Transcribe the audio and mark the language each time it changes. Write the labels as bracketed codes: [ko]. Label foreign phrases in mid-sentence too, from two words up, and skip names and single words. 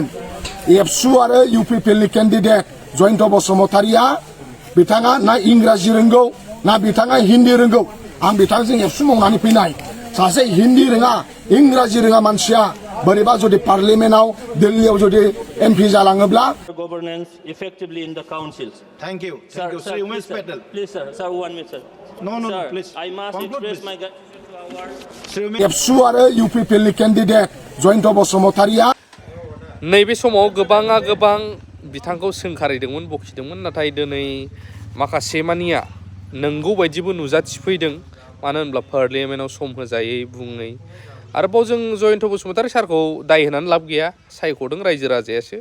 [brx] एबसु आरो इउपिपिएलनि केन्डिडेट जयन्त बसुमतारीया बिथाङा ना इंराजि रोंगौ ना बिथाङा हिन्दी रोंगौ। आं बिथांजों एबसु मावनानै फैनाय सासे हिन्दी रोङा इंराजि रोङा मानसिया बोरैबा जुदि पार्लियामेन्टआव दिल्लीयाव जुदि एमपि जालाङोब्ला [en] governance effectively in the councils. Thank you. Thank you. Sir, you must pedal. Please, sir, 1 minute, sir. No, sir, please. I must express my [brx] एबसु आरो इउपिपिएलनि केन्डिडेट जयन्त बसुमतारीया नैबे समाव गोबां बिथांखौ सोंखारिदोंमोन बखिदोंमोन नाथाय दिनै माखासे मानिया नंगौ बायदिबो नुजाथिफैदों। मानो होनब्ला पार्लियामेन्टआव सम होजायै बुङै आरोबाव जों जयन्त बसुमतारी सारखौ दाय होनानै लाब गैया सायख'दों रायजो राजायासो।